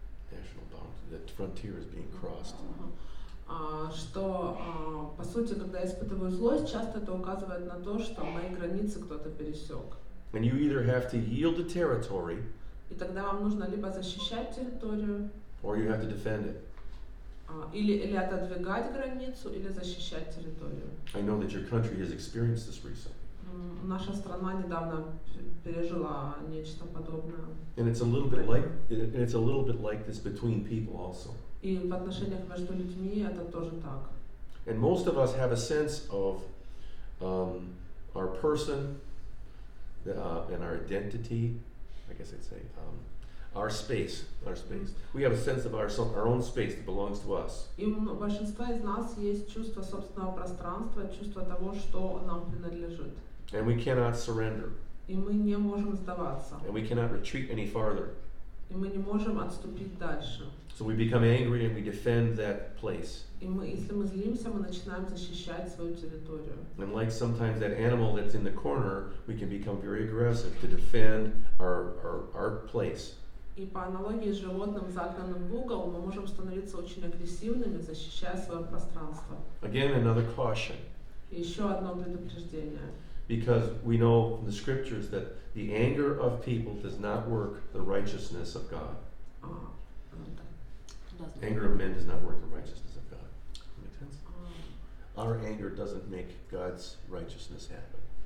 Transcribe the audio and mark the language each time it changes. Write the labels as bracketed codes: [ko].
[en] National boundary. The frontier is being crossed. [ru] Что по сути, когда я испытываю злость, часто это указывает на то, что мои границы кто-то пересек. [en] And you either have to yield the territory, [ru] И тогда вам нужно либо защищать территорию, [en] or you have to defend it. [ru] или отодвигать границу, или защищать территорию. [en] I know that your country has experienced this recently. [ru] Наша страна недавно пережила нечто подобное. [en] And it's a little bit like this between people also. [ru] И в отношениях между людьми это тоже так. [en] And most of us have a sense of our person and our identity. I guess I'd say our space. We have a sense of our own space that belongs to us. [ru] И у большинства из нас есть чувство собственного пространства, чувство того, что нам принадлежит. [en] And we cannot surrender. [ru] И мы не можем сдаваться. [en] And we cannot retreat any farther. [ru] И мы не можем отступить дальше. [en] So we become angry and we defend that place. [ru] И если мы злимся, мы начинаем защищать свою территорию. [en] And like sometimes that animal that's in the corner, we can become very aggressive to defend our place. [ru] И по аналогии с животным, загнанным в угол, мы можем становиться очень агрессивными, защищая свое пространство. [en] Again, another caution. [ru] И еще одно предупреждение. [en] Because we know from the scriptures that the anger of people does not work the righteousness of God. Anger of men does not work the righteousness of God. Make sense? Our anger doesn't make God's righteousness happen.